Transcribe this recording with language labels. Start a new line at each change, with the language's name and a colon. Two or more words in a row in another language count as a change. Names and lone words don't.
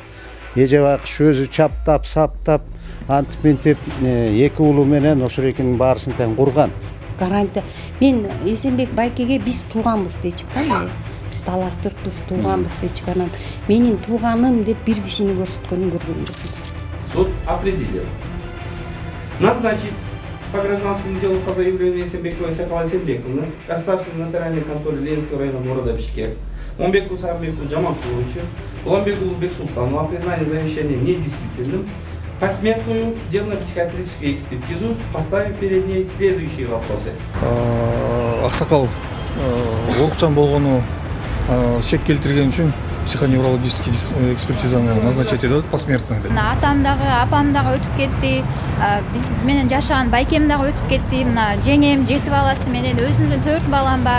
Kyrgyz: Эже бакыш өзү чаптап, саптап, антип ментип 2 уулу менен ошол экинин баарысын тең курган. Гарантия. Мен Эсенбек байкеге биз тууганбыз дейчи да. Биз талаштырыппыз, тууганбыз дейчи. Анан менин тууганым деп бир кишини көрсөткөнүн көргөнүм жок.
Russian: Суд определил назначить по гражданскому делу по заявлению Эсенбековой Сакала Эсенбековны государственной нотариальной конторы Ленинского района города Бишкек Момбеку Сагынбеку Жаманкуловичу Уламбеку Бексултану о признании завещания недействительным посмертную судебно-психиатрическую экспертизу, поставив перед ней следующие вопросы.
Kyrgyz: Аксакал Орукчан болгону шек келтирген үчүн психоневрологический экспертизаны назначать етеді посмертный. Атам дагы, апам дагы өтүп кетти. Биз менен жашаган байкем дагы өтүп кетти. Мына жеңем 7 баласы менен өзүмдүн 4 балам бар.